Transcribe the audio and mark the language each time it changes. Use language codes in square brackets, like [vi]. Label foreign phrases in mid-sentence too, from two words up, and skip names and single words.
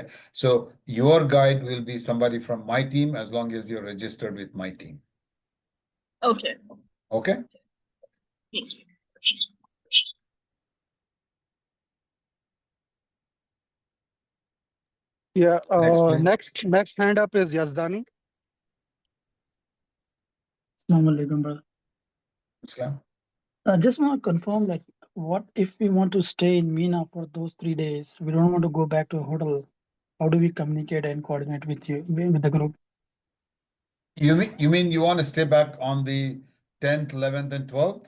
[en] So your guide will be somebody from my team as long as you're registered with my team. Okay. Okay. Thank you. Yeah. Next, please. Next hand up is Yazdani. [ar] السلام عليكم, [en] brother. Islam. I just want to confirm, like, what if we want to stay in Mina for those 3 days? We don't want to go back to a hotel. How do we communicate and coordinate with you, with the group? You mean you want to stay back on the 10th, 11th, and 12th?